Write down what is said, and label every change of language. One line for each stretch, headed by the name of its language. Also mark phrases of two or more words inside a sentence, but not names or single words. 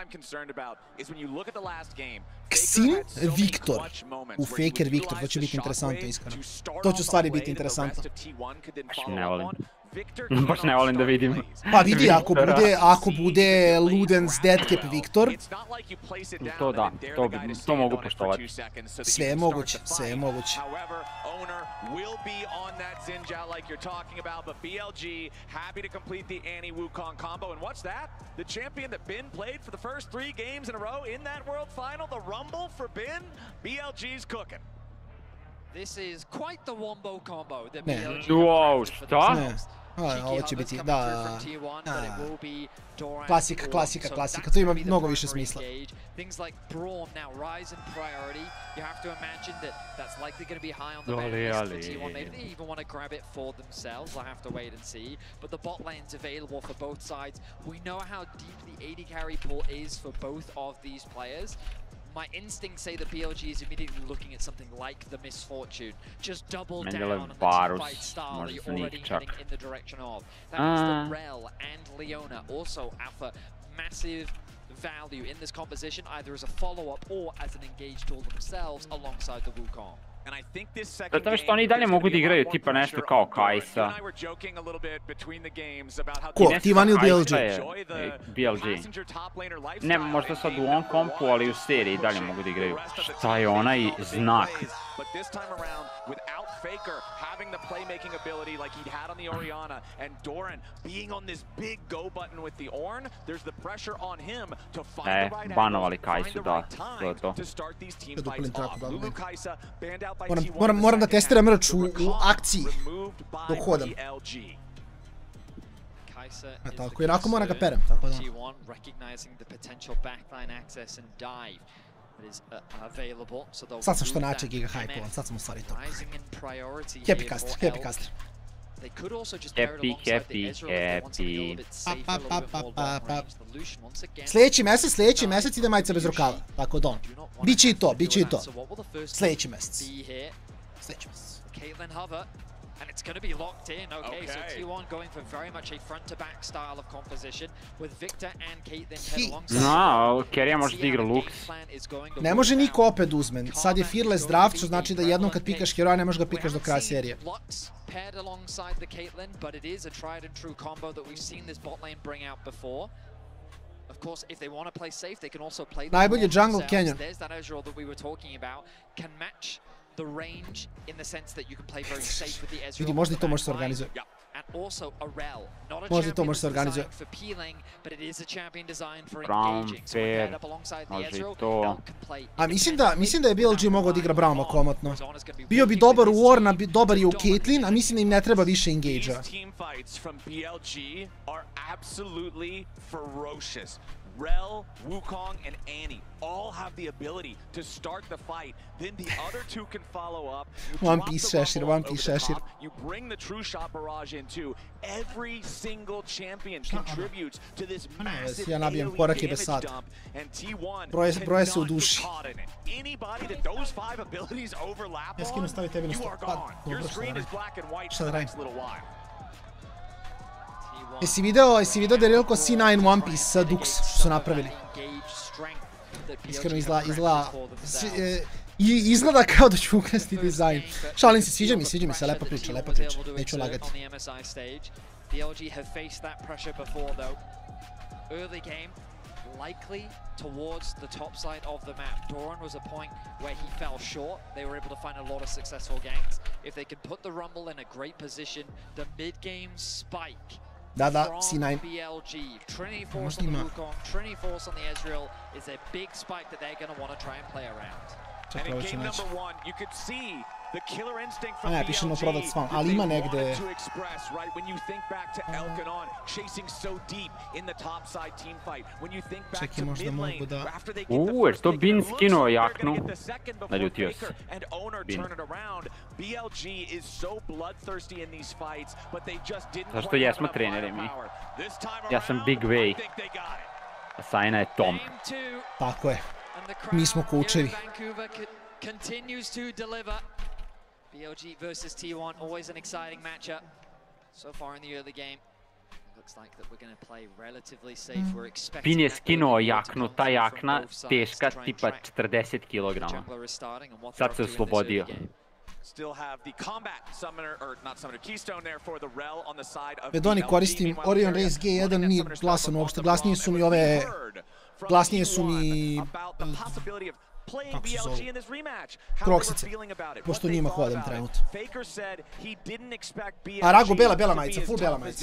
Serbian: Xin Viktor u Faker Viktor, to će biti interesantno iskreno. To će u stvari biti interesantno. Baš ne volim da vidim. Pa vidi, ako bude Ludens Deadcap Viktor. To da, to mogu poštovati. Sve je moguće.
English: Will be on that Zinja like you're talking about, but BLG happy to complete the Annie-Wukong combo. And what's that? The champion that Bin played for the first 3 games in a row in that World Final, the Rumble for Bin. BLG's cooking. This is quite the wombo combo that BLG.
Serbian: Wow, šta? Ovo će biti, da. Klasika, to ima mnogo više smisla.
English: Things like Braum now rise in priority. You have to imagine that that's likely going to be high on the ban list for T1. Maybe they even want to grab it for themselves. I'll have to wait and see. But the bot lane's available for both sides. We know how deep the AD carry pool is for both of these players. My instincts say that BLG is immediately looking at something like the Misfortune. Just double down on the teamfight style that you're already heading in the direction of. That means that Rel and Leona also offer massive value in this composition, either as a follow-up or as an engaged tool themselves alongside the Wukong.
Serbian: Zato što oni i dalje mogu da igraju tipa nešto kao Kajsa. Ko? T1 ili BLG? BLG. Ne, možda sad u on kompu, ali u seriji i dalje mogu da igraju. Šta je onaj znak?
English: Faker having the playmaking ability like he'd had on the Orianna, and Doran being on this big go button with the Ornn, there's the pressure on him to find the right angle, find the right time to start these team fights off. Lulu Kajsa banned out by T1.
Serbian: Moram da testiram mrč u akciji dok hodam. Tako, jednako moram ga perem, tako da.
English: T1 recognizing the potential backline access and dive.
Serbian: Sad sam što način giga hajkovan, sad sam u stvari to.
English: Happy caster.
Serbian: Sljedeći mjesec ide majica bez rukava, tako da on. Biće i to. Sljedeći mjesec.
English: And it's going to be locked in, okay, so T1 going for very much a front-to-back style of composition with Victor and Caitlyn head alongside.
Serbian: Kerija može da igra Lux. Ne može niko opet uzmen, sad je
English: fearless draft,
Serbian: što znači da jednom kad pikaš heroja ne možeš ga pikaš do kraja serije.
English: Lux paired alongside the Caitlyn, but it is a tried and true combo that we've seen this bot lane bring out before. Of course, if they want to play safe, they can also play the
Serbian: najbolji jungle Canyon.
English: There's that Ezreal that we were talking about, can match the range in the sense that you can play very safe with the Ezreal.
Serbian: Vidi, možda i to može se organizuje.
English: And also a Rel, not a
Serbian: možda i to može se
English: champion
Serbian: organizuje.
English: designed for peeling, but it is a champion designed for Brown, engaging. So fair, paired up alongside the
Serbian: može i
English: Ezreal,
Serbian: to.
English: Bell can play.
Serbian: A mislim da je BLG mogao da igra Brauma komotno. Bio bi dobar u Ornn, dobar je u Caitlyn, a mislim da im ne treba više engage-a.
English: These team fights from BLG are absolutely ferocious. Rel, Wukong, and Annie all have the ability to start the fight. Then the other two can follow up. One Piece Shashir. You bring the true shot barrage in too. Every single champion contributes to this massive AoE damage dump. And T1
Serbian: broje se u duši.
English: Anybody that those 5 abilities overlap on, you are gone. Your screen is black and white for the next little while.
Serbian: Jesi video da je reliko C9 One Piece sa Dux što su napravili? Iskreno izgleda kao da ću ukrasti dizajn. Šalim se, sviđa mi se, lepa priča, neću lagati.
English: BLG have faced that pressure before though. Early game, likely towards the top side of the map. Doran was a point where he fell short. They were able to find a lot of successful ganks. If they could put the Rumble in a great position, the mid-game spike
Serbian: Da, C9.
English: BLG, Trinity Force on the Wukong, Trinity Force on the Ezreal is a big spike that they're going to want to try and play around. And in game number 1, you could see the killer instinct from BLG to express, right? When you think back to Elkanon chasing so deep in the top side team fight. When you think back to mid lane, after they get the first,
Serbian: Bin skinuo jaknu. Naljutio se.
English: And owner turn it around. BLG is so bloodthirsty in these fights, but they just didn't
Serbian: Zašto jesmo treneri mi? Ja sam Big Way. A Sajna je Tom. Tako je. Mi smo koučevi.
English: Continues to deliver. BLG versus T1, always an exciting matchup. So far in the early game, looks like that we're going to play relatively safe. We're expecting.
Serbian: Bin je skinuo jaknu, ta jakna teška tipa 40 kg. Sad se oslobodio.
English: Still have the combat summoner, or not summoner, Keystone there for the Rel on the side of
Serbian: Bedoni koristim Orion Race G1, nije glasan uopšte, glasnije su mi ove... Glasnije su mi... Kako se zove? Proksice, pošto njima hodam trenutno. A Rago, bela majica, full bela majica.